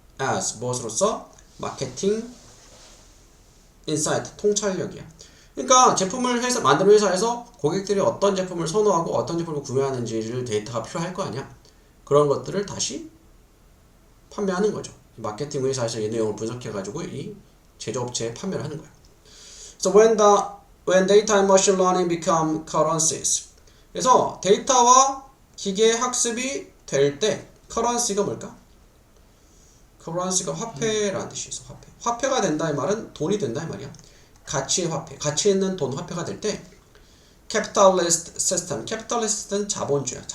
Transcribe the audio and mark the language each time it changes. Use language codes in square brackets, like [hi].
[ko] as 무엇으로써? 마케팅 인사이트 통찰력이야. 그러니까 제품을 만드는 회사에서 고객들이 어떤 제품을 선호하고 어떤 제품을 구매하는지를 데이터가 필요할 거 아니야. 그런 것들을 다시 판매하는 거죠. 마케팅 회사에서 이 내용을 분석해가지고 이 제조업체에 판매를 하는 거야. [en] So when data and machine learning become currencies. [ko] 그래서 데이터와 기계 학습이 될 때 currency가 뭘까? currency가 화폐라는 뜻이 있어. 화폐가 된다 이 말은 돈이 된다 이 말이야. 가치의 화폐, 가치 있는 돈 화폐가 될 때 [en] capitalist system, [ko] capitalist는 자본주의야.